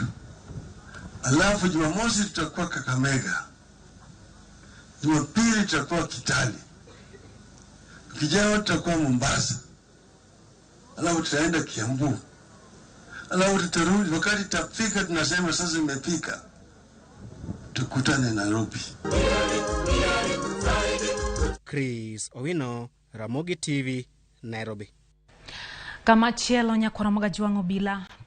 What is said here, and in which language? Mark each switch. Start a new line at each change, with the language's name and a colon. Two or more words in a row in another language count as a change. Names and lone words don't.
Swahili: Alafu Jumamosi tutakuwa Kakamega. Jumapili tutakuwa Kitale. Kijao tutakuwa Mombasa. Alafu tutaenda Kiambu. Alafu tutarudi wakati tafika tunasema sasa imefika. Tukutane Nairobi. Chris Owino, Ramogi TV, Nairobi.
Luo (Kenya and Tanzania): Kama chielo Ramogi Gachagua bila